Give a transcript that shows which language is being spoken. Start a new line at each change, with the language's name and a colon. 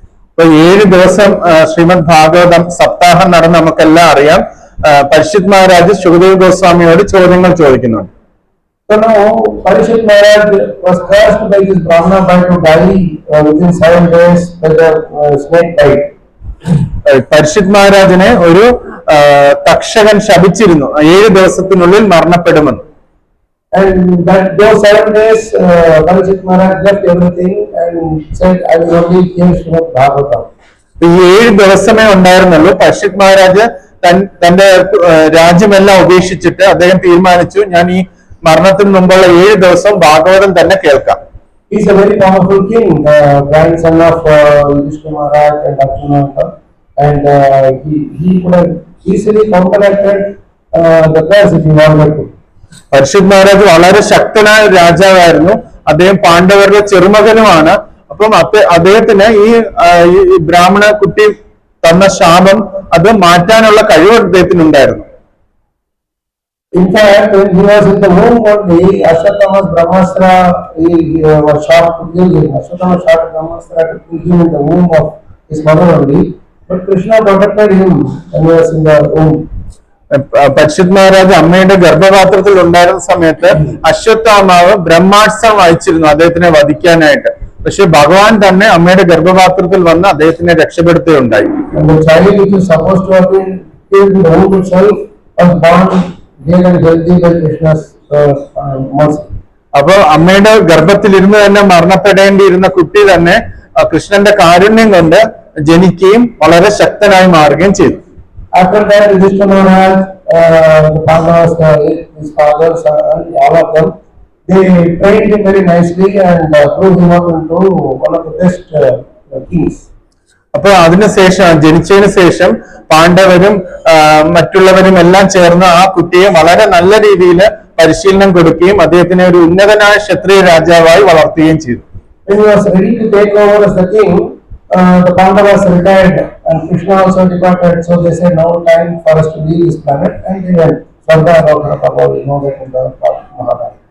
Malayalam: ഇപ്പൊ 7 ദിവസം ശ്രീമദ് ഭാഗവതം സപ്താഹം നടന്ന് നമുക്കെല്ലാം അറിയാം. പരിഷിത് മഹാരാജ് സുഖദേവ് ഗോസ്വാമിയോട് ചോദ്യങ്ങൾ ചോദിക്കുന്നുണ്ട്.
English: So now Parikshit Maharaj was cursed by this Brahmana by to die within 7 days by the snake bite.
Malayalam: പരിഷിത് മഹാരാജിനെ ഒരു തക്ഷകൻ ശപിച്ചിരുന്നു 7 ദിവസത്തിനുള്ളിൽ മരണപ്പെടുമെന്ന്.
English: And that those 7 days Parikshit Maharaj left everything and said, I will only hear Srimad Bhagavatam.
Malayalam: ഈ 7 ദിവസമേ ഉണ്ടായിരുന്നുള്ളൂ. പരിഷിത് മഹാരാജ് തന്റെ രാജ്യമെല്ലാം ഉപേക്ഷിച്ചിട്ട് അദ്ദേഹം തീരുമാനിച്ചു, ഞാൻ ഈ മരണത്തിന് മുമ്പുള്ള 7 ദിവസം ഭാഗവതം തന്നെ കേൾക്കാം.
English: He is a very powerful king, the grandson of Vishnu Maharaj and Arjuna, and he could have easily counteracted the curse if he wanted to.
Malayalam: പരിഷിത് Maharaj വളരെ ശക്തനായ രാജാവായിരുന്നു. അദ്ദേഹം പാണ്ഡവരുടെ ചെറുമകനുമാണ്. അപ്പം അദ്ദേഹത്തിന് ഈ ബ്രാഹ്മണ കുട്ടി തന്ന ശാപം അത് മാറ്റാനുള്ള കഴിവ് അദ്ദേഹത്തിനുണ്ടായിരുന്നു.
English: In fact, when he was in the womb only, Ashwatthama's Brahmastra was shot to kill him. Ashwatthama shot Brahmastra to kill him in the womb of his mother only. But Krishna protected him when he was in the womb.
Malayalam: പരിഷിത് Maharaj അമ്മയുടെ ഗർഭപാത്രത്തിൽ ഉണ്ടായിരുന്ന സമയത്ത് അശ്വത്ഥാമാവ് ബ്രഹ്മാസ്ത്രം അയച്ചിരുന്നു അദ്ദേഹത്തിനെ വധിക്കാനായിട്ട്. പക്ഷെ ഭഗവാൻ തന്നെ അമ്മയുടെ ഗർഭപാത്രത്തിൽ വന്ന് അദ്ദേഹത്തിനെ രക്ഷപ്പെടുത്തുകയുണ്ടായി.
English: And the child which is supposed to have been killed in the womb itself was born healed and healthy by Krishna's mercy.
Malayalam: അപ്പൊ അമ്മയുടെ ഗർഭത്തിലിരുന്ന് തന്നെ മരണപ്പെടേണ്ടിയിരുന്ന കുട്ടി തന്നെ കൃഷ്ണന്റെ കാരുണ്യം കൊണ്ട് ജനിക്കുകയും വളരെ ശക്തനായി മാറുകയും ചെയ്തു.
English: After that, Yudhishthira Maharaj, the Pandavas, his fathers, and all of them, they trained him very nicely and grew him up into one of the best kings.
Malayalam: അപ്പൊ അതിനുശേഷം ജനിച്ചതിന് ശേഷം പാണ്ഡവരും മറ്റുള്ളവരും എല്ലാം ചേർന്ന് ആ കുട്ടിയെ വളരെ നല്ല രീതിയിൽ പരിശീലനം കൊടുക്കുകയും അദ്ദേഹത്തിനെ ഒരു ഉന്നതനായ ക്ഷത്രിയ രാജാവായി വളർത്തുകയും ചെയ്തു.
English: When he was ready to take over as the king, the Pandavas retired and Krishna also departed. So they said, now time for us to leave this planet, and they went. Swarga about, you know that in the Mahabharata.